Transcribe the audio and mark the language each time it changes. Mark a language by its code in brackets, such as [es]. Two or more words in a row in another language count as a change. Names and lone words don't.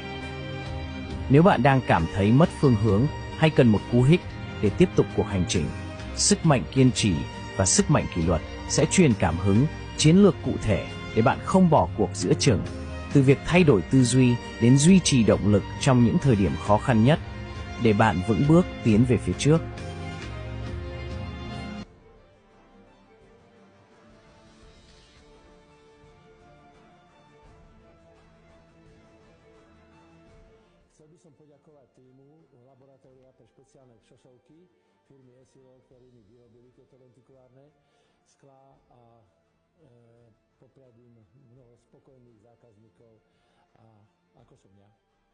[vi] Nếu bạn đang cảm thấy mất phương hướng hay cần một cú hích để tiếp tục cuộc hành trình, sức mạnh kiên trì và sức mạnh kỷ luật sẽ truyền cảm hứng, chiến lược cụ thể để bạn không bỏ cuộc giữa chừng. Từ việc thay đổi tư duy đến duy trì động lực trong những thời điểm khó khăn nhất, để bạn vững bước tiến về phía trước. [sk] Chcel by som poďakovať týmu Laboratória pre špeciálne šošovky firmy Essilor, ktorými vyrobili tieto lentikulárne sklá a popriať im mnoho spokojných zákazníkov a ako som ja.